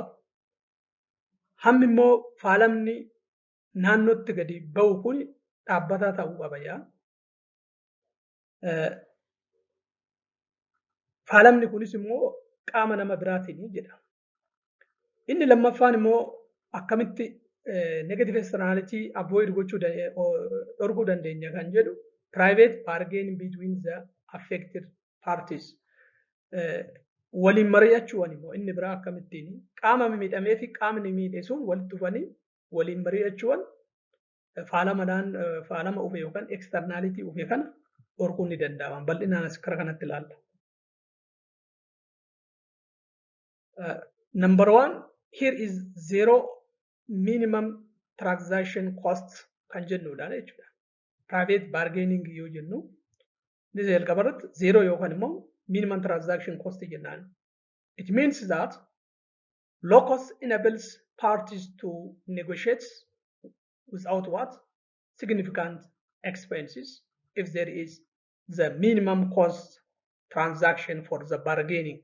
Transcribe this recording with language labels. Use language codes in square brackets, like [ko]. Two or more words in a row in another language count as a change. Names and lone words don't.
[om] Hammi immoo faalamni naannootti gadi ba'u kun dhaabbataa ta'uu qaba jaa. Faalamni kunis immoo qaama nama biraatiin jedhama. Inni lammaffaan immoo akkamitti [en] negative externality [om] avoid gochuu dhorkuu dandeenya kan jedhu [en] private bargaining between the affected parties. [om] Waliin mari'achuun immoo inni biraa akkamittiin qaama miidhamee fi qaamni miidhe sun walitti dhufanii waliin mari'achuun faalama ufe yookaan externality ufe kana dhorkuun ni danda'ama. Bal'inaan as kara kanatti ilaalla. [en] Number one, here is zero minimum transaction costs [om] kan jennudha jechuudha. [en] Private bargaining [om] yoo jennu ni jalqabarratti zero yookaan immoo [en] minimum transaction cost [om] jennaan. [en] It means that low cost enables parties to negotiate without what? Significant expenses if there is the minimum cost transaction for the bargaining.